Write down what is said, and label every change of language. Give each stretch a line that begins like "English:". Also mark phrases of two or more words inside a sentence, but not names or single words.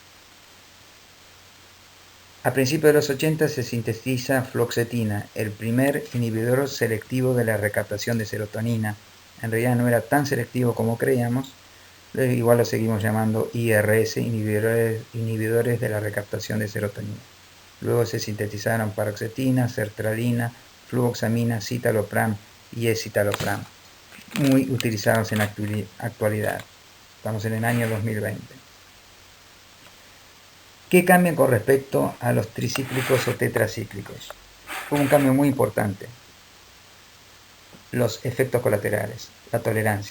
Spanish: A principios de los 80 se sintetiza fluoxetina, el primer inhibidor selectivo de la recaptación de serotonina. En realidad no era tan selectivo como creíamos, igual lo seguimos llamando IRS, inhibidores de la recaptación de serotonina. Luego se sintetizaron paroxetina, sertralina, fluoxamina, citalopram y escitalopram, muy utilizados en la actualidad. Estamos en el año 2020. ¿Qué cambian con respecto a los tricíclicos o tetracíclicos? Hubo un cambio muy importante. los efectos colaterales, la tolerancia.